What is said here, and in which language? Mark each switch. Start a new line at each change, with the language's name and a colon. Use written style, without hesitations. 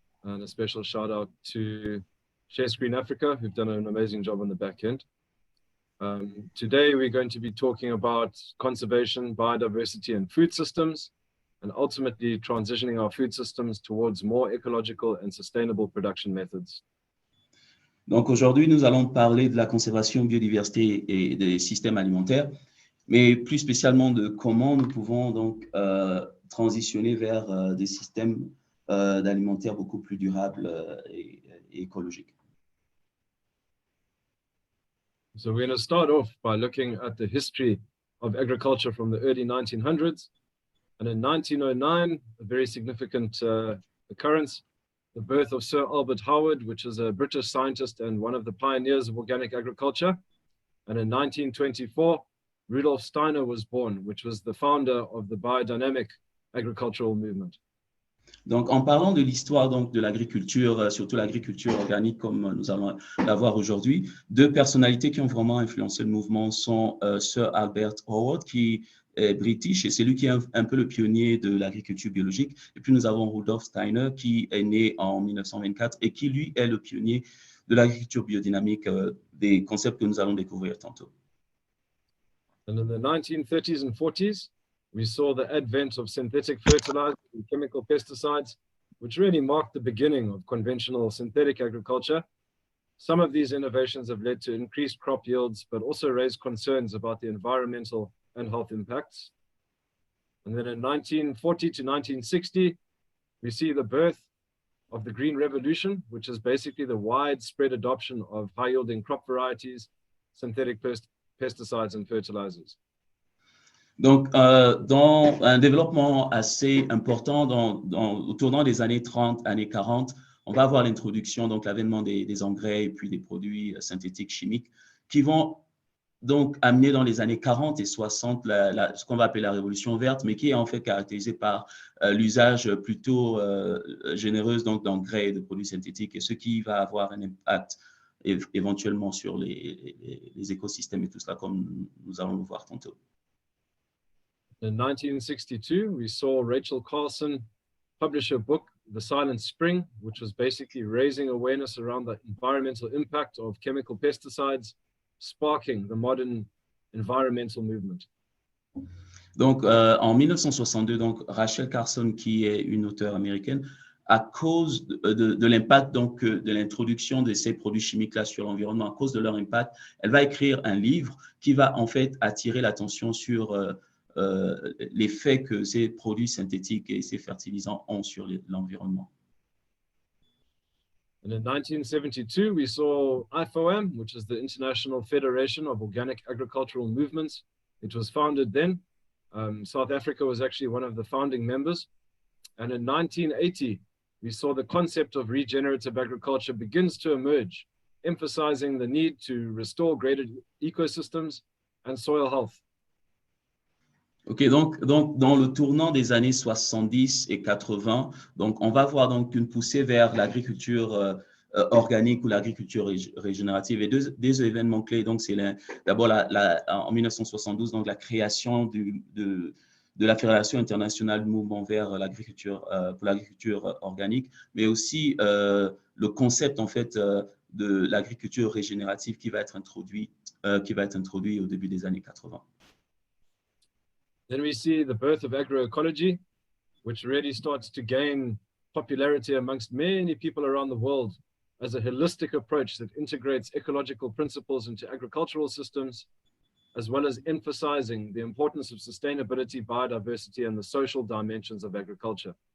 English: And a special shout out to Share Screen Africa, who've done an amazing job on the back end. Today, we're going to be talking about conservation, biodiversity, and food systems, and ultimately transitioning our food systems towards more ecological and sustainable production methods.
French: Donc aujourd'hui, nous allons parler de la conservation, biodiversité et des systèmes alimentaires, mais plus spécialement de comment nous pouvons donc transitionner vers des systèmes d'alimentaires beaucoup plus durables et écologiques.
English: So we're going to start off by looking at the history of agriculture from the early 1900s. And in 1909, a very significant occurrence, the birth of Sir Albert Howard, which is a British scientist and one of the pioneers of organic agriculture. And in 1924, Rudolf Steiner was born, which was the founder of the biodynamic agricultural movement.
French: Donc, en parlant de l'histoire donc de l'agriculture, surtout l'agriculture organique comme nous allons la voir aujourd'hui, deux personnalités qui ont vraiment influencé le mouvement sont Sir Albert Howard, qui est british et c'est lui qui est un peu le pionnier de l'agriculture biologique. Et puis nous avons Rudolf Steiner qui est né en 1924 et qui lui est le pionnier de l'agriculture biodynamique, des concepts que nous allons découvrir tantôt.
English: And in the 1930s and 40s, we saw the advent of synthetic fertilizers and chemical pesticides, which really marked the beginning of conventional synthetic agriculture. Some of these innovations have led to increased crop yields, but also raised concerns about the environmental and health impacts. And then in 1940 to 1960, we see the birth of the Green Revolution, which is basically the widespread adoption of high-yielding crop varieties, synthetic pesticides and fertilizers.
French: Donc, dans un développement assez important au tournant des années 30, années 40, on va avoir l'introduction, donc l'avènement des engrais et puis des produits synthétiques chimiques qui vont donc amener dans les années 40 et 60 ce qu'on va appeler la révolution verte, mais qui est en fait caractérisée par l'usage plutôt généreux d'engrais et de produits synthétiques, et ce qui va avoir un impact éventuellement sur les écosystèmes et tout cela, comme nous allons le voir tantôt.
English: In 1962, we saw Rachel Carson publish a book, The Silent Spring, which was basically raising awareness around the environmental impact of chemical pesticides, sparking the modern environmental movement.
French: Donc, en 1962, donc, Rachel Carson, qui est une auteure américaine, à cause de l'impact donc, de l'introduction de ces produits chimiques-là sur l'environnement, à cause de leur impact, elle va écrire un livre qui va en fait attirer l'attention sur l'effet que ces produits synthétiques et ces fertilisants ont sur l'environnement.
English: And in 1972, we saw IFOAM, which is the International Federation of Organic Agricultural Movements. It was founded then. South Africa was actually one of the founding members. And in 1980, we saw the concept of regenerative agriculture begins to emerge, emphasizing the need to restore greater ecosystems and soil health.
French: OK, donc, dans le tournant des années 70 et 80, donc, on va voir donc une poussée vers l'agriculture organique ou l'agriculture régénérative. Et deux événements clés, donc c'est d'abord en 1972, donc la création de la Fédération internationale du mouvement vers l'agriculture pour l'agriculture organique, mais aussi le concept en fait de l'agriculture régénérative qui va être introduit au début des années 80.
English: Then we see the birth of agroecology, which really starts to gain popularity amongst many people around the world as a holistic approach that integrates ecological principles into agricultural systems, as well as emphasizing the importance of sustainability, biodiversity, and the social dimensions of agriculture.